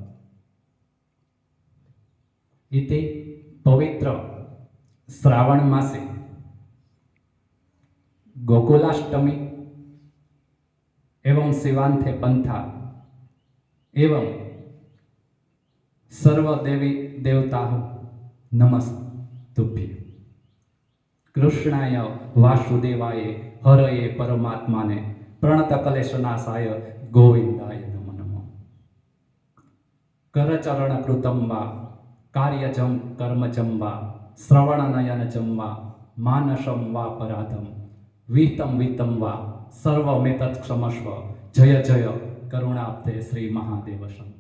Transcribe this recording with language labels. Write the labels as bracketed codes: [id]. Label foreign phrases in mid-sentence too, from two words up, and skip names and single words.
[sa] इति पवित्र श्रावण मासे गोकुलाष्टमी एवं शिवान्ते पंथा एवं સર્વદેવી દેવતા નમસ્તુભ્ય. કૃષ્ણાય વાસુદેવાય હરયે પરમાત્માને પ્રણતકલેશનાશાય ગોવિંદાય નમો નમઃ. કરચરણકૃतं વા કાર્યજં કર્મજં વા શ્રવણનયનજં વા માનસં વા પરાધમ વિત્તમ વા સર્વમેતત્ ક્ષમસ્વ જય જય કરુણાબ્ધે શ્રી મહાદેવ શંભુ.